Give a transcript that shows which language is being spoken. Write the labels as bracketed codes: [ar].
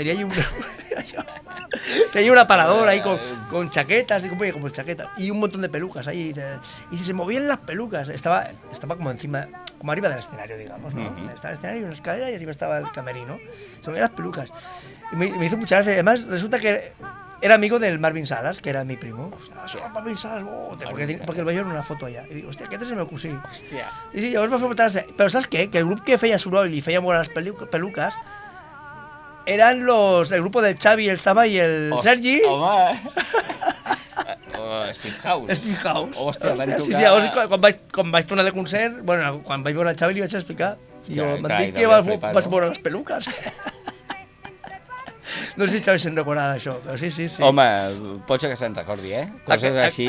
[es] Tenía allí tenía un aparador ahí con chaquetas, como chaquetas, y un montón de pelucas ahí. Y se movían las pelucas. Estaba como encima, como arriba del escenario, digamos, ¿no? Estaba el escenario, una escalera, y arriba estaba el camerino. Se movían las pelucas. Y me hizo mucha gracia. Además, resulta que era amigo del Marvin Salas, que era mi primo. [ca] Soy el Marvin Salas, porque el veia en una foto allà. I dic, hòstia, aquest és el meu cosí. Hòstia. I sí, llavors va fer molta gràcia. Però saps què? Que el grup que feia soroll i feia moure les peluques [es] eran el grupo del Xavi, el Zaba i el Sergi. [ca] Home! Speedhouse. Speedhouse. Hòstia, van tocar... Sí, llavors, quan vaig tornar de concert, bueno, quan vaig veure el Xavi li vaig explicar. I jo, m'han dit que vas veure les peluques. No sé si el Xavi se'n recorda d'això, però sí. Home, pot ser que se'n recordi, Coses així...